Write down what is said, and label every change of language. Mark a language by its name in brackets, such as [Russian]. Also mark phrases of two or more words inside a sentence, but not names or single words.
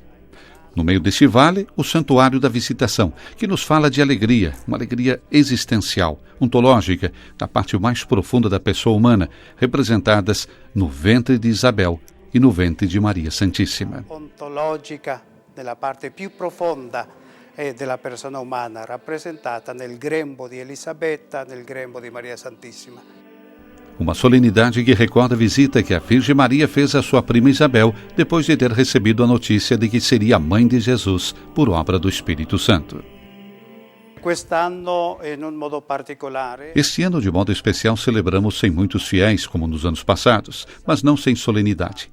[Portuguese] No meio deste vale, o Santuário da Visitação, que nos fala de alegria, uma alegria existencial, ontológica, da parte mais profunda da pessoa humana, representadas no ventre de Isabel e no ventre de Maria Santíssima. Ontológica, [Italian] nella parte più profonda della persona umana, rappresentata nel grembo di Elisabetta, nel grembo di Maria Santissima. [Portuguese] Uma solenidade que recorda a visita que a Virgem Maria fez à sua prima Isabel depois de ter recebido a notícia de que seria a mãe de Jesus por obra do Espírito Santo. Este ano, de modo especial, celebramos sem muitos fiéis, como nos anos passados, mas não sem solenidade.